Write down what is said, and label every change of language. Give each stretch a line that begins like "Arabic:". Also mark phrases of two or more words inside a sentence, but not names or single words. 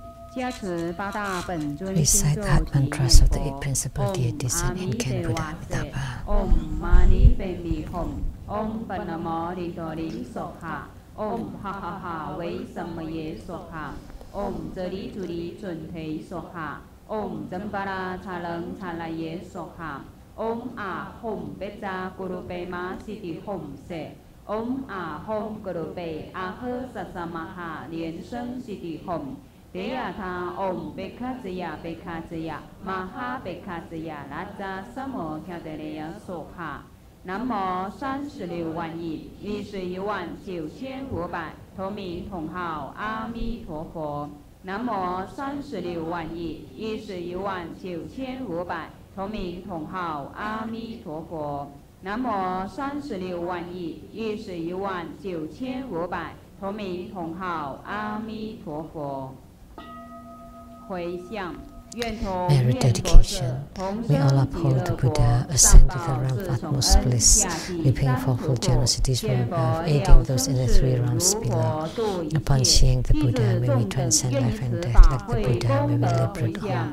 English: Recite that mantras of the eight principal deities and incan Buddha Amitabha.
Sanskrit: Om Mani Padme Hum. Om Panamo Rintori Sokha. Om Ha Ha Ha Wei Samaye Sokha. Om Zeri Turi Chunte Sokha. Om Zambara Chalang Chalaye Sokha. Om A Hum Beja Guru Pema Siti Hum Se. Om A Hum Guru Pe Ahe Sasamaha Lien Sheng Siti Hum. Deyata Om Bekazaya Bekazaya Maha Bekazaya Raja Samo Kyadereya Sokha.
Chinese: 南无36万亿119,500同名同号阿弥陀佛。南无36万亿119,500同名同号阿弥陀佛。南无36万亿119,500同名同号阿弥陀佛。回向。
English: Merit dedication. We all uphold the Buddha, ascend to the realm of utmost bliss, repaying fourfold generosities from above, aiding those in the three realms below. Upon seeing the Buddha, may we transcend life and death like the Buddha, may we liberate all.